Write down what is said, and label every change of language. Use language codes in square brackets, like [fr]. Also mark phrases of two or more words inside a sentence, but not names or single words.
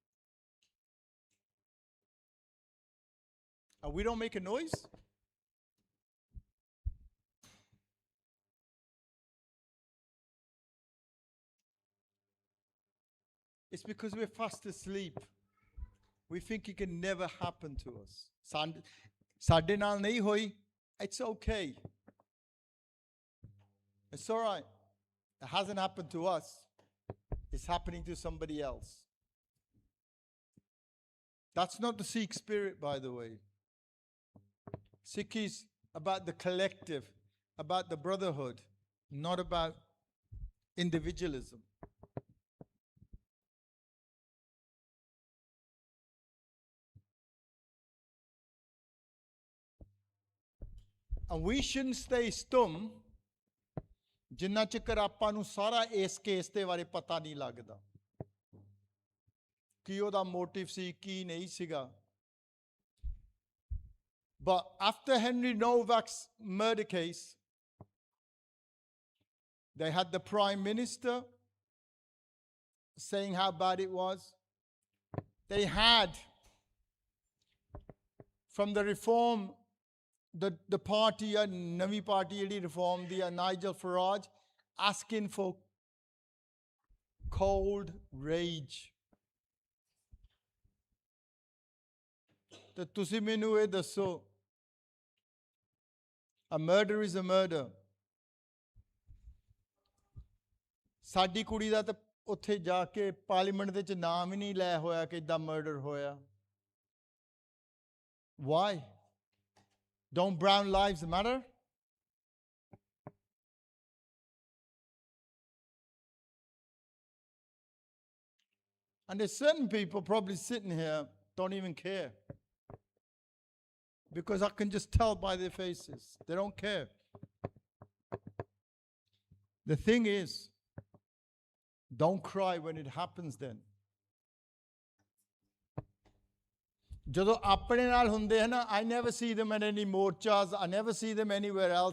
[en] And we don't make a noise? It's because we're fast asleep. We think it can never happen to us. [pa] ਸਾਡੇ ਨਾਲ ਨਹੀਂ ਹੋਈ, [en] it's okay. It's all right. It hasn't happened to us. It's happening to somebody else. That's not the Sikh spirit, by the way. Sikh is about the collective, about the brotherhood, not about individualism. And we shouldn't stay stum [pa] ਜਿੰਨਾ ਚਿਕਰ ਆਪਾਂ ਨੂੰ ਸਾਰਾ ਇਸ ਕੇਸ ਦੇ ਬਾਰੇ ਪਤਾ ਨਹੀਂ ਲੱਗਦਾ ਕੀ ਉਹਦਾ ਮੋਟਿਵ ਸੀ, ਕੀ ਨਹੀਂ ਸੀਗਾ. [en] But after Henry Novak's murder case, they had the Prime Minister saying how bad it was. They had, from the reform, the party, Navi party, reform, the Nigel Farage, asking for cold rage. [pa] ਤੇ ਤੁਸੀਂ ਮੈਨੂੰ ਇਹ ਦੱਸੋ, [en] a murder is a murder. [pa] ਸਾਡੀ ਕੁੜੀ ਦਾ ਤਾਂ ਉੱਥੇ ਜਾ ਕੇ ਪਾਰਲੀਮੈਂਟ ਦੇ ਵਿੱਚ ਨਾਮ ਹੀ ਨਹੀਂ ਲੈ ਹੋਇਆ ਕਿ ਇਦਾਂ ਮਰਡਰ ਹੋਇਆ. [en] Why? Don't brown lives matter? And there's certain people probably sitting here don't even care. Because I can just tell by their faces. They don't care. The thing is, Don't cry when it happens then. [pa] ਜਦੋਂ ਆਪਣੇ ਨਾਲ ਹੁੰਦੇ ਹਨ ਨਾ, [en] I never see them at any morchas, I never see them anywhere else.